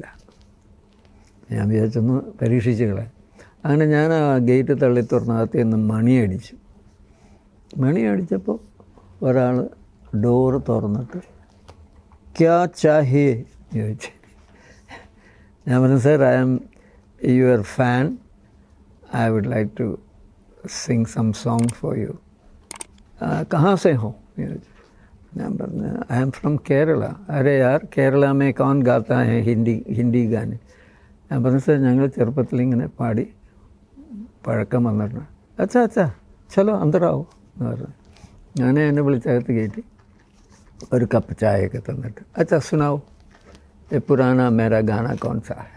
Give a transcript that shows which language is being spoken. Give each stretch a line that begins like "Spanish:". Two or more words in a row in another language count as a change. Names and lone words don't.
Malayalam: ഞാൻ വിചാരിച്ചൊന്ന് പരീക്ഷിച്ച് കളയാം. അങ്ങനെ ഞാൻ ആ ഗേറ്റ് തള്ളി തുറന്നകത്ത് നിന്ന് മണി അടിച്ചപ്പോൾ ഒരാൾ ഡോറ് തുറന്നിട്ട്
Hindi: क्या चाहिए
Malayalam: ചോദിച്ചു. ഞാൻ പറഞ്ഞു സാർ
English: I am your fan, I would like to sing some song for you.
Hindi: कहाँ से हो? मैं बोला
English: I am from Kerala.
Hindi: अरे यार केरला में कौन गाता है हिंदी गाने?
Malayalam: ഞാൻ പറഞ്ഞു സാർ ഞങ്ങൾ ചെറുപ്പത്തിൽ ഇങ്ങനെ പാടി പഴക്കം വന്നിട്ടുണ്ട്.
Hindi: अच्छा चलो अंदर आओ
Malayalam: എന്ന് പറഞ്ഞു. ഞാൻ എന്നെ വിളിച്ചകത്ത് കയറ്റി ഒരു കപ്പ് ചായയൊക്കെ തന്നിട്ട്
Hindi: अच्छा सुनाओ पुराना मेरा गाना कौन सा है.